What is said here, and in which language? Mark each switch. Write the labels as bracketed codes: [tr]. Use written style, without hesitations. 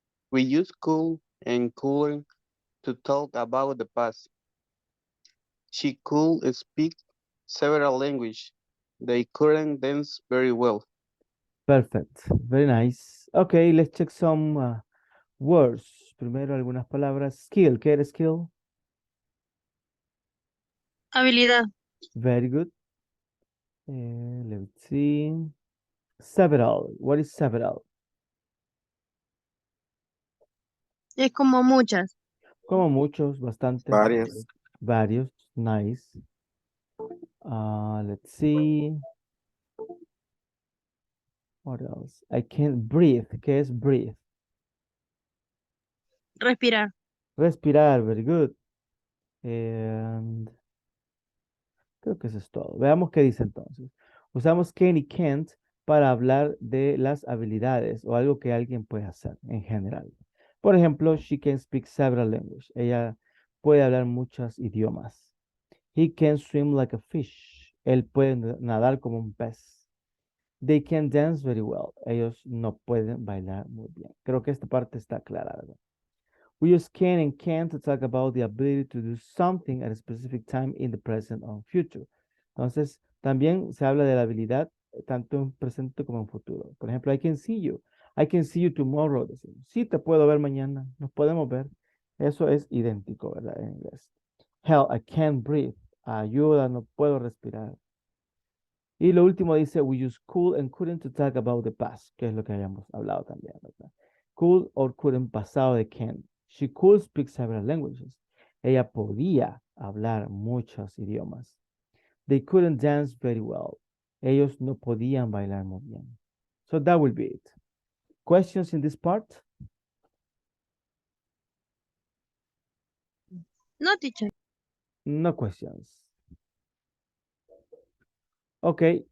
[en] We use could and couldn't to talk about the past. She could speak several languages. They couldn't dance very well. Perfect. Very nice. Okay, let's check some words. [es] Primero algunas palabras. Skill. ¿Qué era skill? Habilidad. [en] Very good. Let's see. Several. What is several? [es] Es como muchas. Como muchos, bastantes. Varios. [en] Varios. Nice. Let's see. What else? I can't breathe. [es] ¿Qué es breathe? Respirar. Respirar. [en] Very good. And [es] creo que eso es todo. Veamos qué dice entonces. Usamos can y can't para hablar de las habilidades o algo que alguien puede hacer en general. Por ejemplo, [en] she can speak several languages. [es] Ella puede hablar muchos idiomas. [en] He can swim like a fish. [es] Él puede nadar como un pez. [en] They can dance very well. [es] Ellos no pueden bailar muy bien. Creo que esta parte está clara, ¿verdad? [en] We use can and can to talk about the ability to do something at a specific time in the present or future. [es] Entonces, también se habla de la habilidad tanto en presente como en futuro. Por ejemplo, [en] I can see you. I can see you tomorrow. [es] Decimos, sí, te puedo ver mañana. Nos podemos ver. Eso es idéntico, ¿verdad? En inglés. [en] Hell, I can't breathe. [es] Ayuda, no puedo respirar. Y lo último dice, [en] we use could and couldn't to talk about the past, [es] que es lo que habíamos hablado también, ¿verdad? [en] Could or couldn't [es] pasado de can. [en] She could speak several languages. [es] Ella podía hablar muchos idiomas. [en] They couldn't dance very well. [es] Ellos no podían bailar muy bien. [en] So that will be it. Questions in this part? No, teacher. No questions. Ok.